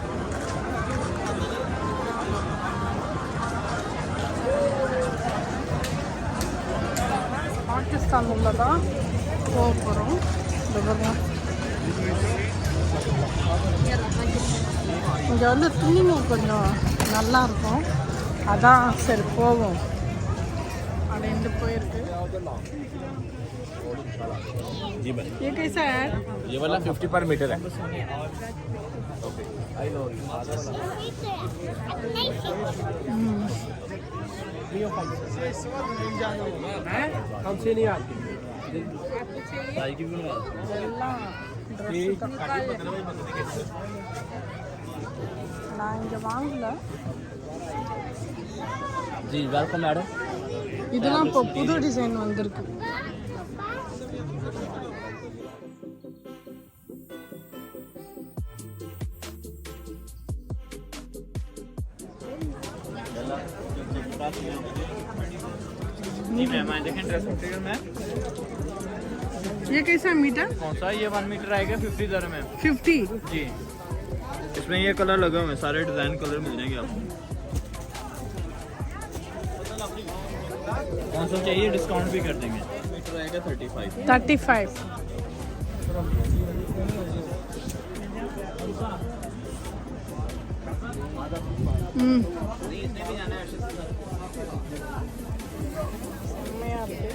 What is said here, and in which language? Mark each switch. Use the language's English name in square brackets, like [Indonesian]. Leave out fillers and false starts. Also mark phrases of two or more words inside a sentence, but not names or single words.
[Tamil] பாகிஸ்தான் உள்ள தான் போக போகிறோம். இங்கே வந்து துணிமணி கொஞ்சம் நல்லாயிருக்கும், அதான் சரி போவோம் அப்படின்ட்டு போயிருக்கு. [Hindi] ये कैसा है? ये वाला 50 [English] per meter [Hindi] है. हमसे नहीं आती. [Tamil] நான் இங்கே வாங்கல. [Hindi] जी [English] welcome madam. [Tamil] இதெல்லாம் இப்போ புது டிசைன் வந்திருக்கு. [Hindi] जी मैम आए देखें [English] dress material ma'am. [Hindi] ये कैसा मीटर? कौन सा? ये 1 मीटर आएगा 50 दर मैम. 50 जी. इसमें ये कलर लगे हुए हैं, सारे [English] design colour [Hindi] मिल जाएंगे आपको. कौन सा चाहिए डिस्काउंट भी कर देंगे. मीटर आएगा 35. [Tamil] செம்மையாக இருக்குது.